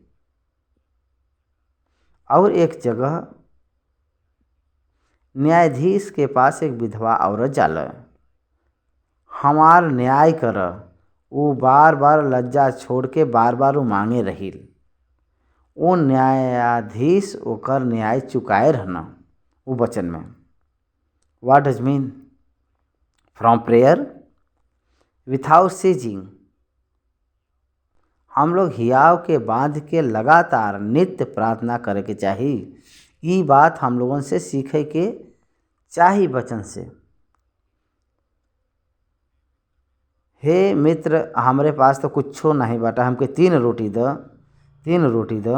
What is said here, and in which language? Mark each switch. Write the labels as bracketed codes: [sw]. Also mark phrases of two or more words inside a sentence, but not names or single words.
[bho] और एक जगह न्यायाधीश के पास एक विधवा औरत जाला, हमार न्याय कर। वो बार बार लज्जा छोड़ के बार बार वो मांगे रही। वो न्यायाधीश ओकर न्याय चुकाए रहना। वो वचन में [en] what does mean from prayer without ceasing. [bho] हम लोग हियाव के बांध के लगातार नित्य प्रार्थना करे के चाही। ये बात हम लोगों से सीखे के चाही वचन से। हे मित्र, हमरे पास तो कुछो नहीं बाटा, हमके 3 रोटी द, 3 रोटी द।